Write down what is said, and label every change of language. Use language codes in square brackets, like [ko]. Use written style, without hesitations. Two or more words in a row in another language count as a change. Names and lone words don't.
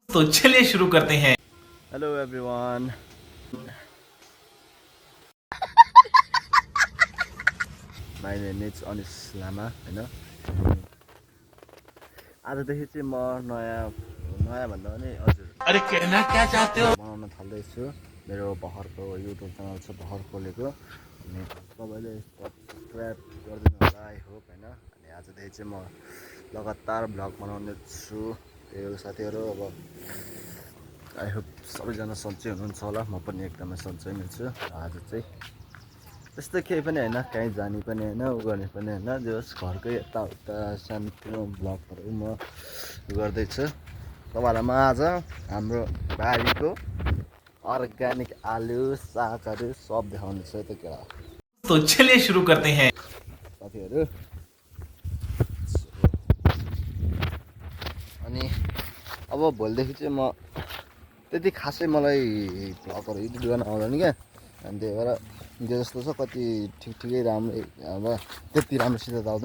[hi] तो चलिए शुरू करते हैं। [en] Hello everyone, my name is अनिस लामा होइन। [ne] आजदेखि चाहिँ म नयाँ भन्दा पनि हजुर [hi] अरे कहना क्या चाहते हो? [ne] बनाउन थाल्दैछु। मेरो भर्खरको युट्युब च्यानल छ, भर्खर खोलेको। अनि तपाईँले सब्सक्राइब गरिदिनु होला, [en] I hope [ne] होइन। अनि आजदेखि चाहिँ म लगातार भ्लग बनाउने छु। त्यही हो साथीहरू, अब [en] I hope [ne] सबैजना सन्चै हुनुहुन्छ होला। म पनि एकदमै सन्चै नै छु। आज चाहिँ त्यस्तो केही पनि होइन, कहीँ जाने पनि होइन, उ गर्ने पनि होइन, जस घरकै यताउता सानोतिनो भ्लगहरू म गर्दैछु तपाईँहरूलाई। म आज हाम्रो बारीको अर्ग्यानिक आलु सागहरू सब देखाउने छु त केटा। [hi] तो चलिए शुरू करते हैं। [ne] साथीहरू अनि अब भोलिदेखि चाहिँ म त्यति खासै मलाई भ्लगहरू एडिट गर्न आउँदैन क्या। अनि त्यही भएर जे जस्तो छ कति ठिकै राम्रै, अब त्यति राम्रोसित त आउँदैन।